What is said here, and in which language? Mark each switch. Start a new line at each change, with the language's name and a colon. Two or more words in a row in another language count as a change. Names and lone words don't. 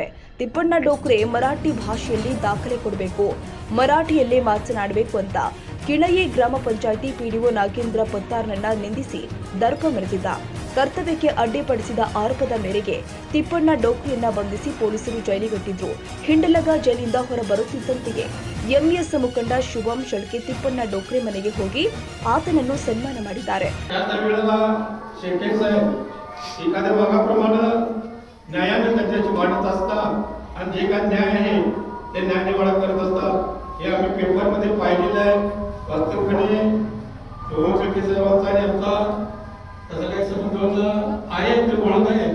Kannada: ತಿಪ್ಪಣ್ಣ ಡೋಕ್ರೆ ಮರಾಠಿ ಭಾಷೆಯಲ್ಲಿ ದಾಖಲೆ ಕೊಡಬೇಕು, ಮರಾಠಿಯಲ್ಲೇ ಮಾತನಾಡಬೇಕು ಅಂತ ಕಿಣಯಿ ಗ್ರಾಮ ಪಂಚಾಯಿತಿ ಪಿಡಿಒ ನಾಗೇಂದ್ರ ಪತ್ತಾರ್ನನ್ನ ನಿಂದಿಸಿ ದರ್ಪ ಮೆರೆದಿದ್ದ. ಕರ್ತವ್ಯಕ್ಕೆ ಅಡ್ಡಿಪಡಿಸಿದ ಆರೋಪದ ಮೇರೆಗೆ ತಿಪ್ಪಣ್ಣ ಡೋಕ್ರೆಯನ್ನ ಬಂಧಿಸಿ ಪೊಲೀಸರು ಜೈಲಿಗಟ್ಟಿದ್ರು. ಹಿಂಡಲಗ ಜೈಲಿಂದ ಹೊರಬರುತ್ತಿದ್ದಂತೆಯೇ ಎಂಇಎಸ್ ಮುಖಂಡ ಶುಭಂ ಶಳ್ಕೆ ತಿಪ್ಪಣ್ಣ ಡೋಕ್ರೆ ಮನೆಗೆ ಹೋಗಿ ಆತನನ್ನು ಸನ್ಮಾನ ಮಾಡಿದ್ದಾರೆ.
Marathi: न्यायाने त्यांच्याची वाटत असतात आणि जे काही न्याय आहे ते न्याय निवाडा करत असतात. हे आम्ही पेपर मध्ये पाहिलेलं आहे. वास्तविकपणे शोभम शेट्टी साहेबांचा आणि आमचा तसं काही संबंध आहे, ते ओळख आहे.